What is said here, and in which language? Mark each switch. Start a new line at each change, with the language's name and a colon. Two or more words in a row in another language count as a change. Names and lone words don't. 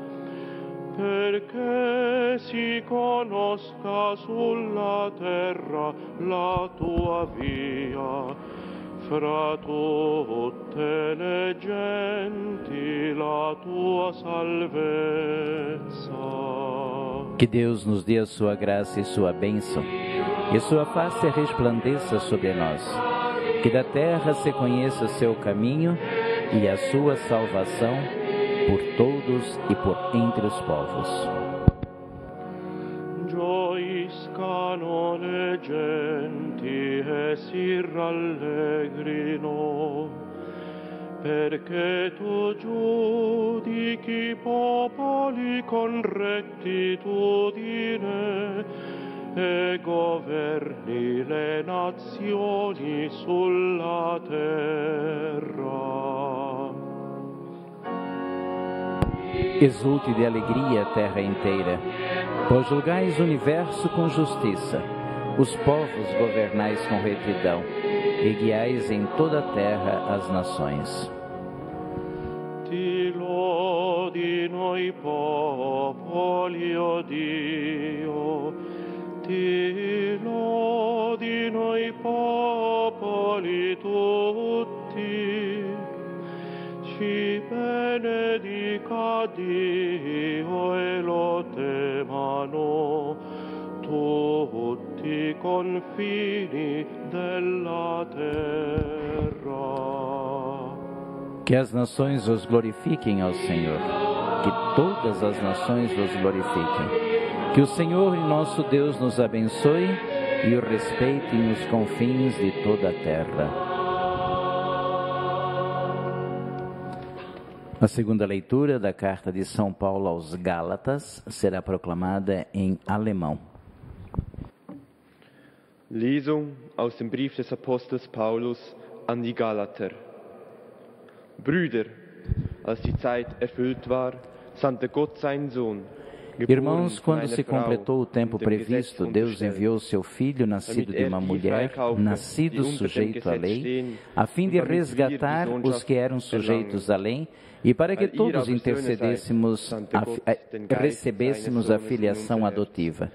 Italian: perché si conosca sulla terra la tua via. Fra tutte le genti la tua salvezza.
Portuguese: Que Deus nos dê a sua graça e sua bênção, e sua face resplandeça sobre nós. Que da terra se conheça seu caminho e a sua salvação por todos e por entre os povos.
Italian: Gioiscano le genti e si rallegrino, perché tu giudichi i popoli con rettitudine e governi le nazioni sulla terra.
Portuguese: Exulte de alegria a terra inteira, pois julgais o universo com justiça, os povos governais com retidão, e guiais em toda a terra as nações.
Italian: Ti lodino i popoli, o Dio, ti lodino i popoli tutti. Ci benedica Dio e lo temano tutti i confini della terra.
Portuguese: Que as nações os glorifiquem ao Senhor, que todas as nações os glorifiquem. Que o Senhor e nosso Deus nos abençoe e o respeite nos confins de toda a terra. A segunda leitura da carta de São Paulo aos Gálatas será proclamada em alemão.
German: Lesung aus dem Brief des Apostels Paulus an die Galater. Brüder, als die Zeit erfüllt war, sandte Gott seinen Sohn.
Portuguese: Irmãos, quando se completou o tempo previsto, Deus enviou seu Filho, nascido de uma mulher, nascido sujeito à lei, a fim de resgatar os que eram sujeitos à lei, e para que todos recebêssemos a filiação adotiva.